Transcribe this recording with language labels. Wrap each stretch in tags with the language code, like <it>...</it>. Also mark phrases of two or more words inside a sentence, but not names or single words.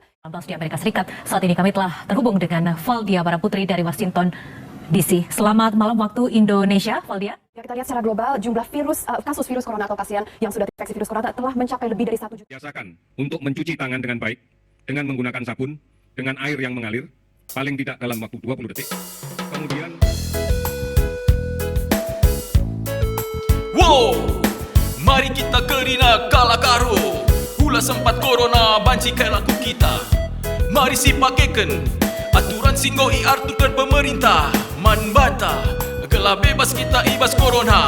<id>Di Amerika Serikat, saat ini kami telah terhubung dengan Valdia Baraputri dari Washington DC. Selamat malam waktu Indonesia, Valdia. Ya, kita lihat secara global jumlah kasus virus corona atau pasien yang sudah terinfeksi virus corona telah mencapai lebih dari 1 juta. Biasakan untuk mencuci tangan dengan baik, dengan menggunakan sabun, dengan air yang mengalir, paling tidak dalam waktu 20 detik. Kemudian</id> <btx>wow, mari kita kerina kala karo. Hula sempat corona banci kai laku kita. Mari si pakaikan aturan singgo aturkan pemerintah. Man bantah gelap bebas kita ibas corona.</btx>